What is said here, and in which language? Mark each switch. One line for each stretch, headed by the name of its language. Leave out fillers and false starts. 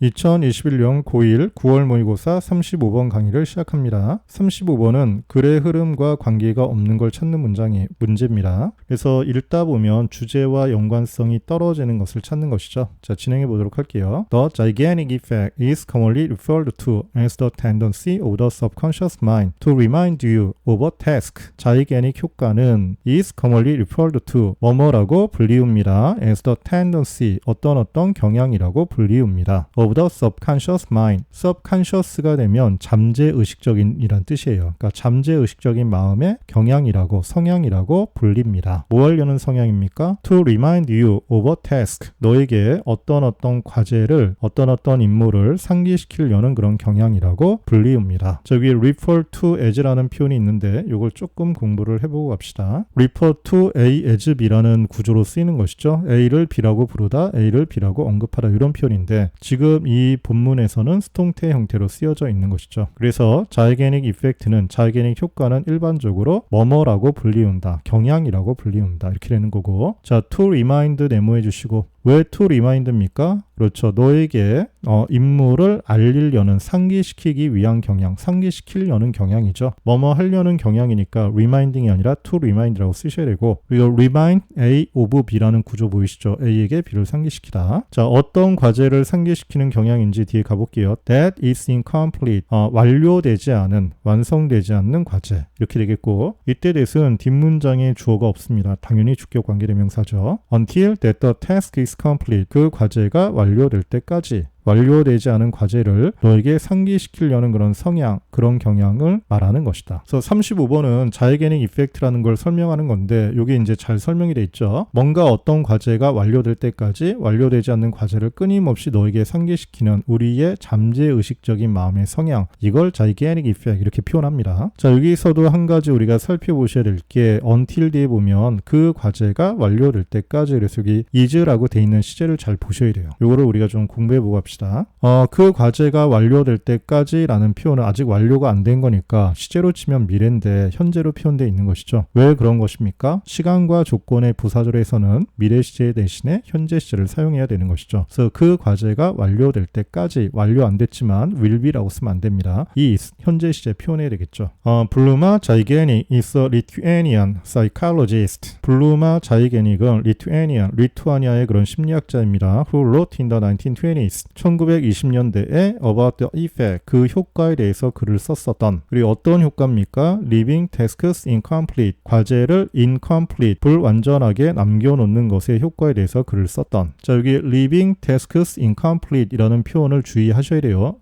Korean: 2021년 고1 9월 모의고사 35번 강의를 시작합니다. 35번은 글의 흐름과 관계가 없는 걸 찾는 문제입니다. 그래서 읽다 보면 주제와 연관성이 떨어지는 것을 찾는 것이죠. 자, 진행해 보도록 할게요.
English: The gigantic effect is commonly referred to as the tendency of the subconscious mind to remind you of a task.
Korean: gigantic 효과는
English: is commonly referred to
Korean: 뭐뭐라고 불리웁니다.
English: as the tendency
Korean: 어떤 경향이라고 불리웁니다.
English: of the subconscious mind.
Korean: subconscious가 되면 잠재의식적인이란 뜻이에요. 그러니까 잠재의식적인 마음의 경향이라고 성향이라고 불립니다. 뭐 하려는 성향입니까?
English: to remind you of a task.
Korean: 너에게 어떤 과제를 어떤 임무를 상기시키려는 그런 경향이라고 불리웁니다. 저기 refer to as라는 표현이 있는데 이걸 조금 공부를 해보고 갑시다.
English: refer to A as B
Korean: 라는 구조로 쓰이는 것이죠. A를 B라고 부르다, A를 B라고 언급하다 이런 표현인데 지금 이 본문에서는 수동태 형태로 쓰여져 있는 것이죠. 그래서 자이게닉 이펙트는 자이게닉 효과는 일반적으로 뭐뭐라고 불리운다, 경향이라고 불리운다 이렇게 되는 거고 자, to remind 네모해 주시고 왜 to remind입니까? 그렇죠. 너에게 임무를 알리려는 상기시키기 위한 경향, 상기시키려는 경향이죠. 뭐뭐 하려는 경향이니까 reminding이 아니라 to remind라고 쓰셔야 되고 그리고 remind A of B라는 구조 보이시죠? A에게 B를 상기시키다. 자, 어떤 과제를 상기시키는 경향인지 뒤에 가볼게요.
English: That is incomplete.
Korean: 완료되지 않은, 완성되지 않는 과제. 이렇게 되겠고 이때 that은 뒷문장에 주어가 없습니다. 당연히 주격 관계대명사죠.
English: Until that the task is complete.
Korean: 그 과제가 완료될 때까지 완료되지 않은 과제를 너에게 상기시키려는 그런 성향, 그런 경향을 말하는 것이다. 그래서 35번은 자이게닉 이펙트라는 걸 설명하는 건데 이게 이제 잘 설명이 돼 있죠. 뭔가 어떤 과제가 완료될 때까지 완료되지 않는 과제를 끊임없이 너에게 상기시키는 우리의 잠재의식적인 마음의 성향, 이걸 자이게닉 이펙트 이렇게 표현합니다. 자, 여기서도 한 가지 우리가 살펴보셔야 될 게 until 뒤에 보면 그 과제가 완료될 때까지 그래서 여기 is라고 돼 있는 시제를 잘 보셔야 돼요. 이거를 우리가 좀 공부해보고 합시다. 그 과제가 완료될 때까지 라는 표현은 아직 완료가 안 된 거니까 시제로 치면 미래인데 현재로 표현되어 있는 것이죠. 왜 그런 것입니까? 시간과 조건의 부사절에서는 미래 시제 대신에 현재 시제를 사용해야 되는 것이죠. 그래서 그 과제가 완료될 때까지 완료 안 됐지만 will be라고 쓰면 안 됩니다. is 현재 시제 표현해야 되겠죠.
English: 블루마 자이게닉 is a Lithuanian psychologist.
Korean: 블루마 자이게닉은 리투아니아의 그런 심리학자입니다.
English: Who wrote in the 1920s.
Korean: 1920년대에
English: About the Effect,
Korean: 그 효과에 대해서 글을 썼었던 그리고 어떤 효과입니까?
English: Leaving tasks incomplete,
Korean: 과제를 incomplete, 불완전하게 남겨놓는 것의 효과에 대해서 글을 썼던 자, 여기 Leaving tasks incomplete 이라는 표현을 주의하셔야 돼요.